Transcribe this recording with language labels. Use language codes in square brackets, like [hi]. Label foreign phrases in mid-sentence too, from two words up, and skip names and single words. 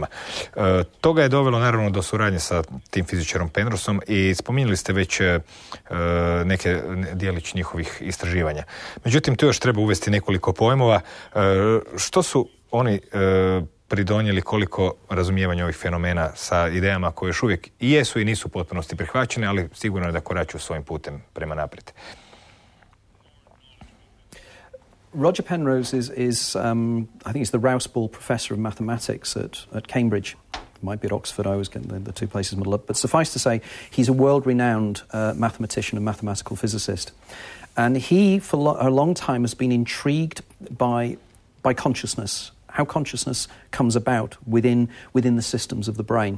[hr] Toga je dovelo naravno do suradnje sa tim fizičarom Penroseom i spominjali ste već neke dijelić njihovih istraživanja. Međutim, tu još treba uvesti nekoliko pojmova. Što su oni pridonijeli, koliko razumijevanja ovih fenomena sa idejama koje još uvijek i jesu i nisu u potpunosti prihvaćene, ali sigurno je da koračuju svojim putem prema naprijed. [en] Roger Penrose is I think he's the Rouse Ball Professor of Mathematics at Cambridge. It might be at Oxford, I always get the two places muddled up. But suffice to say, he's a world-renowned mathematician and mathematical physicist. And he, for a long time, has been intrigued by consciousness, how consciousness comes about within the systems of the brain.